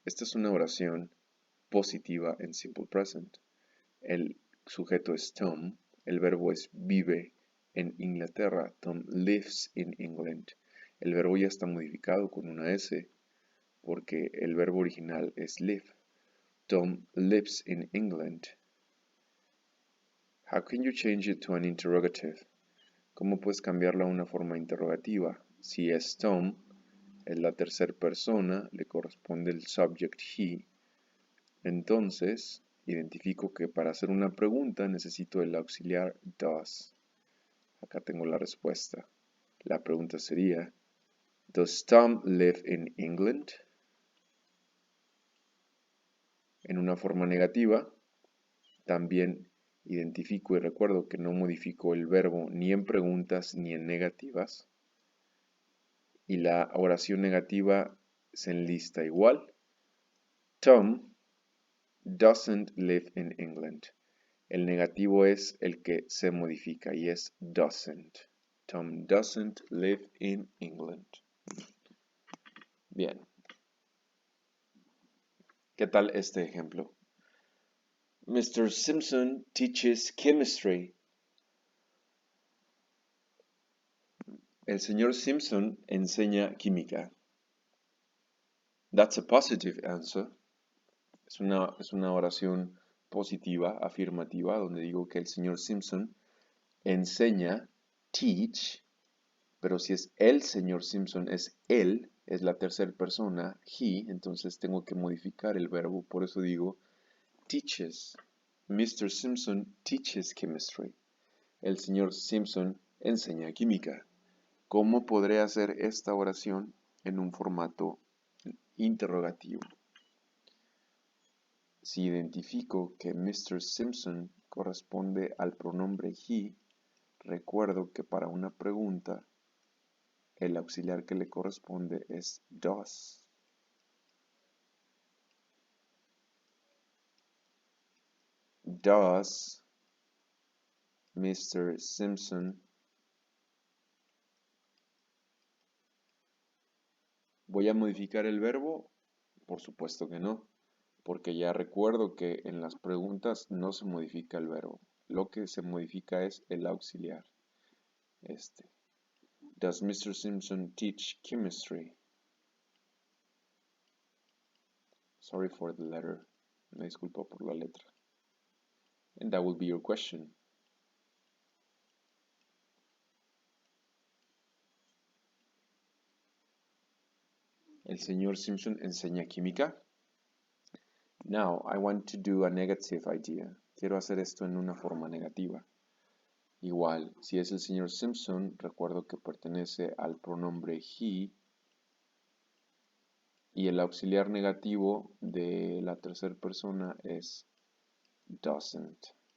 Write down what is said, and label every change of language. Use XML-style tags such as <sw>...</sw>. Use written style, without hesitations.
<es>Esta es una oración positiva en Simple Present. El sujeto es Tom, el verbo es vive en Inglaterra.</es> <en>Tom lives in England.</en> <es>El verbo ya está modificado con una S porque el verbo original es live.</es> <en>Tom lives in England. How can you change it to an interrogative?</en> <es>¿Cómo puedes cambiarlo a una forma interrogativa? Si es Tom, es la tercera persona, le corresponde el subject he. Entonces, identifico que para hacer una pregunta necesito el auxiliar does. Acá tengo la respuesta. La pregunta sería,</es> <en>¿Does Tom live in England?</en> <es>En una forma negativa, también identifico y recuerdo que no modifico el verbo ni en preguntas ni en negativas. Y la oración negativa se enlista igual.</es> <en>Tom doesn't live in England.</en> <es>El negativo es el que se modifica y es doesn't.</es> <en>Tom doesn't live in England.</en> <es>Bien. ¿Qué tal este ejemplo?</es> <en>Mr. Simpson teaches chemistry.</en> <es>El señor Simpson enseña química.</es> <en>That's a positive answer.</en> <es>Es una oración positiva, afirmativa, donde digo que el señor Simpson enseña, teach, pero si es el señor Simpson, es él, es la tercera persona, he, entonces tengo que modificar el verbo, por eso digo teaches.</es> <en>Mr. Simpson teaches chemistry.</en> <es>El señor Simpson enseña química. ¿Cómo podré hacer esta oración en un formato interrogativo? Si identifico que Mr. Simpson corresponde al pronombre he, recuerdo que para una pregunta el auxiliar que le corresponde es does.</es> <en>Does Mr. Simpson.</en> <es>¿Voy a modificar el verbo? Por supuesto que no, porque ya recuerdo que en las preguntas no se modifica el verbo. Lo que se modifica es el auxiliar.</es> <en>Does Mr. Simpson teach chemistry? Sorry for the letter.</en> <es>Me disculpo por la letra.</es> <en>And that will be your question.</en> <es>El señor Simpson enseña química.</es> <en>Now, I want to do a negative idea.</en> <es>Quiero hacer esto en una forma negativa. Igual, si es el señor Simpson, recuerdo que pertenece al pronombre he y el auxiliar negativo de la tercera persona es doesn't.</es>